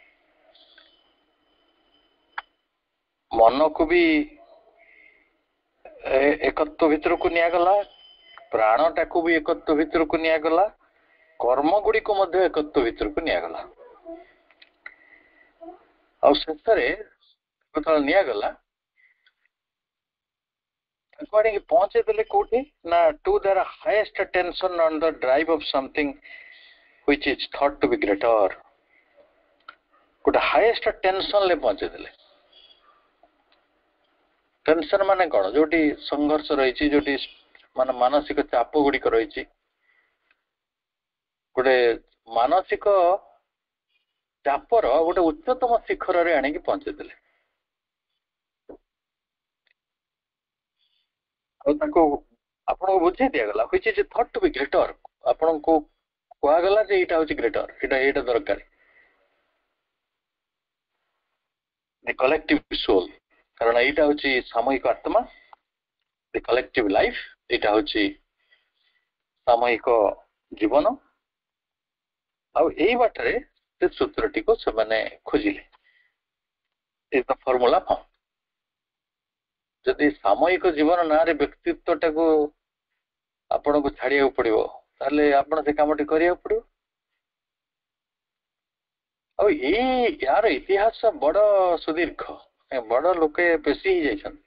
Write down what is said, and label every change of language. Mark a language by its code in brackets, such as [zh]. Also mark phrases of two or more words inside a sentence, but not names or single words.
[or] ମନକୁ ବି ଏକତ୍ୱ ଭିତରକୁ ନିଆଗଲା, ପ୍ରାଣଟାକୁ ବି ଏକତ୍ୱ ଭିତରକୁ ନିଆଗଲା, କର୍ମ ଗୁଡିକୁ ମଧ୍ୟ ଏକତ୍ୱ ଭିତରକୁ ନିଆଗଲା। ଆଉ ଶେଷରେ ଯେତେବେଳେ ନିଆଗଲା, ତାକୁ ଆଣିକି ପହଞ୍ଚେଇ ଦେଲେ କୋଉଠି ନା, [en] to their highest tension on the drive of something which is thought to be greater, [or] ଗୋଟେ [en] highest tension [or] ପହଞ୍ଚେଇ ଦେଲେ। ଟେନସନ ମାନେ କଣ, ଯୋଉଠି ସଂଘର୍ଷ ରହିଛି, ଯୋଉଠି ମାନେ ମାନସିକ ଚାପ ଗୁଡିକ ରହିଛି, ଗୋଟେ ମାନସିକ ଚାପର ଗୋଟେ ଉଚ୍ଚତମ ଶିଖରରେ ଆଣିକି ପହଞ୍ଚେଇ ଦେଲେ। ଆଉ ତାଙ୍କୁ ଆପଣଙ୍କୁ ବୁଝେଇ ଦିଆଗଲା [en] which is thought to be greater, [or] ଆପଣଙ୍କୁ କୁହାଗଲା ଯେ ଏଇଟା ହଉଛି ଗ୍ରେଟର, ଏଇଟା ଦରକାର। [en] the collective soul, [or] କାରଣ ଏଇଟା ହଉଛି ସାମୂହିକ ଆତ୍ମା। [en] the collective life, [or] ଏଇଟା ହଉଛି ସାମୂହିକ ଜୀବନ। ଆଉ ଏଇ ବାଟରେ ସେ ସୂତ୍ରଟିକୁ ସେମାନେ ଖୋଜିଲେ, [en] is the formula found। [or] ଯଦି ସାମୂହିକ ଜୀବନ ନାଁରେ ବ୍ୟକ୍ତିତ୍ୱଟାକୁ ଆପଣଙ୍କୁ ଛାଡିବାକୁ ପଡିବ, ତାହେଲେ ଆପଣ ସେ କାମଟି କରିବାକୁ ପଡିବ। ଆଉ ୟାର ଇତିହାସ ବଡ ସୁଦୀର୍ଘ, ବଡ ଲୋକେ ବେଶୀ ହେଇଯାଇଛନ୍ତି।